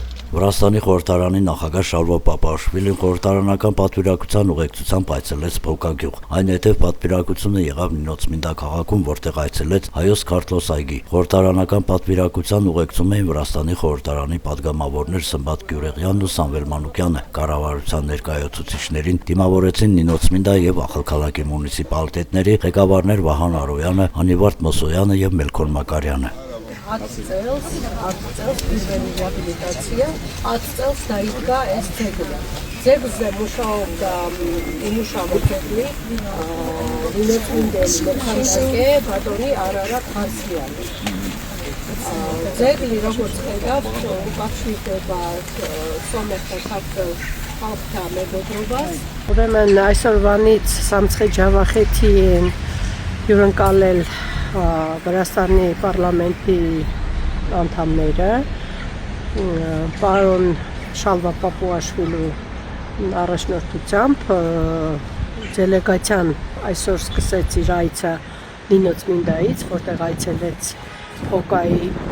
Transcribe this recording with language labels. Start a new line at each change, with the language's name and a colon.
Armenian: Վրաստանի խորհրդարանի նախագահ Շալվո Պապաշվիլին խորհրդարանական պատվիրակության ուղեկցությամբ այցելեց Փոքագյուղ։ Այնուհետև պատվիրակությունը եղավ Նինոցմինդա քաղաքում, որտեղ այցելեց Հայոց Քարտլոս այգի։ Խորհրդարանական պատվիրակության ուղեկցում էին Վրաստանի խորհրդարանի падգամավորներ Սմբատ Գյուրեղյանն ու Սամվել Մանուկյանը։ Կառավարության ներկայացուցիչներին դիմավորեցին Նինոցմինդա եւ Ախալքալակի մունիցիպալիտետների ղեկավարներ Վահան Արոյանը, Անիվարդ Մոսոյանը եւ Մելքոն Մակարյանը։
Georgian: 10 წელს პირველი რეაბილიტაცია, 10 წელს დაიდგა ეს ძეგლი. ძეგლზე მუშაობდა იმუშავა ძეგლი ნინოცმინდელი მექანიკე ბატონი არარატ ხარციანი. ძეგლი როგორც ხედავთ, უკავშირდება სომეხთა ქართულ ხალხთა მეგობრობას.
Armenian: Ուրեմն այսօրվանից Սամցխե Ջավախეთი են հյուրընկալել Վրաստանի պարլամենտի անդամները, պարոն Շալվա Պապուաշվիլու առաջնորդությամբ դելեգացիան այսօր սկսեց իր այցը Նինոցմինդայից, որտեղ այցելեց Փոկայի